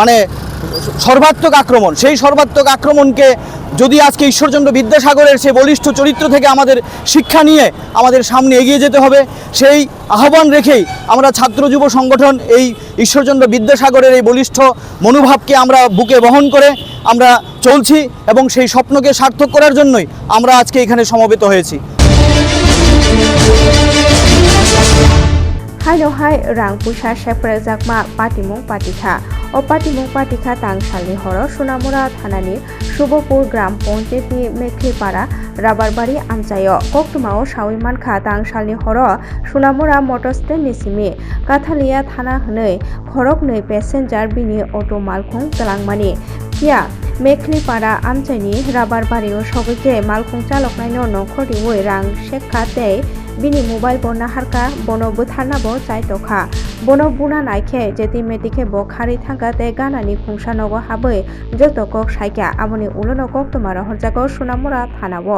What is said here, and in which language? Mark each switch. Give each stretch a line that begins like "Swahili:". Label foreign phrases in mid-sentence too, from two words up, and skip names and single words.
Bangla: সর্বাত্মক আক্রমণ, সেই সর্বাত্মক আক্রমণকে যদি আজকে ঈশ্বরচন্দ্র বিদ্যাসাগরের সেই বলিষ্ঠ চরিত্র থেকে আমাদের শিক্ষা নিয়ে আমাদের সামনে এগিয়ে যেতে হবে, সেই আহ্বান রেখেই আমরা ছাত্র যুব সংগঠন এই ঈশ্বরচন্দ্র বিদ্যাসাগরের এই বলিষ্ঠ মনোভাবকে আমরা বুকে বহন করে আমরা চলছি এবং সেই স্বপ্নকে সার্থক করার জন্যই আমরা আজকে এখানে সমবেত হয়েছি।
Bodo: हाय रांगपुसा सेप्रे जाकमा पाटिमुं पाटिखा ओ पाटिमुं पाटिखा तांगसालनि हरो सुनामुरा थानानि शुभपुर ग्राम पंचायतनि मेखलिपाड़ा राबारबारि आमचायो कक्टुमाओ सावैमानखा तांगसालनि हरो सुनामुरा मटर स्टेन्डनि सिमि काथालिया थाना हनै खरक नै पेसेन्जार बिनि अटो मालखुं तलांमानि किया मेखलिपाड़ा आमचाइनि राबारबारियाव सगैके मालखुं चालकनायनो नखरदिवै रां सेखा तै बिनि मोबाइल बना हारका बनो बुथारनाबो चाइटखा बनो बुना नायखे जेति मेटिखे ब खारि थांगा ते गानानि खुंसानगो हाबै जतकक साइका आबनि उलनकक तमार हरजागो सुनामुरा थानाबो